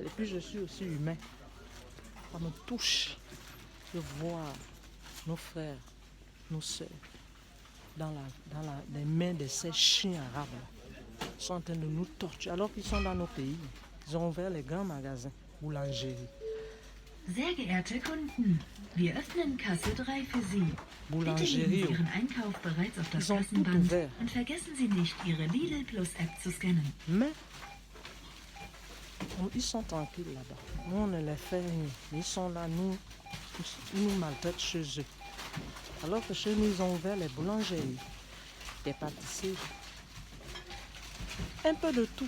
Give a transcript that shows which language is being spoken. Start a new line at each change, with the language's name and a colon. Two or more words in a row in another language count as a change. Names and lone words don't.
French: Et puis je suis aussi humain. Ça me touche de voir nos frères, nos soeurs dans les mains de ces chiens arabes. Ils sont en train de nous torturer alors qu'ils sont dans nos pays. Ils ont ouvert les grands magasins, boulangeries.
German: Sehr geehrte Kunden, wir öffnen Kasse 3 für Sie. Bitte
French: Boulangerie.
German: legen Sie Ihren Einkauf bereits auf das
French: Ils ont tout
German: Kassenband
French: ouvert.
German: und vergessen Sie nicht, Ihre Lidl Plus App zu scannen.
French: Mais ils sont tranquilles là-bas. Nous, on ne les fait rien. Ils sont là, ils nous maltraitent chez eux. Alors que chez nous, ils ont ouvert les boulangeries, les pâtisseries, un peu de tout.